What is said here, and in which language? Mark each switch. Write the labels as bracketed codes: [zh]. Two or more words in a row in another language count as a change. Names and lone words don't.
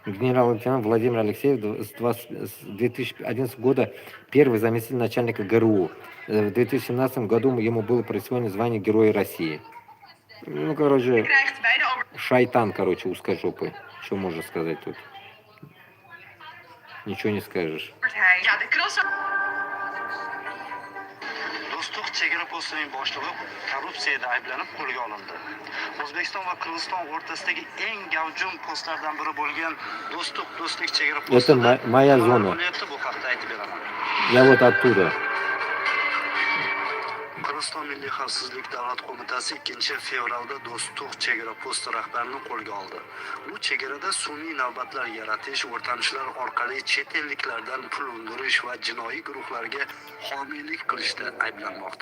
[ru] генерал-лейтенант Владимир Алексеев с 2011 года первый заместитель начальника ГРУ. В 2017 году ему было присвоено звание Героя России. Ну, короче, шайтан, короче, узкожопый. Что можно сказать тут? Ничего не скажешь. [uz] Do'stlik chegara postining boshlig'i korrupsiyada ayblanib qo'lga olindi. O'zbekiston va Qirg'iziston o'rtasidagi eng gavjum postlardan biri bo'lgan do'stlik chegara [ru] Это [uz] postida [ru] моя зона. [uz] Bu haqda aytib beraman. [ru] Я вот оттуда. [uz] Qirg'iziston Milliy xavfsizlik davlat qo'mitasi 2-fevralda Do'stlik chegara posti rahbarini qo'lga oldi. Bu chegarada sun'iy navbatlar yaratish, o'rtanishlar orqali chet elliklardan pul undirish va jinoiy guruhlarga homiylik qilishda ayblanmoqda.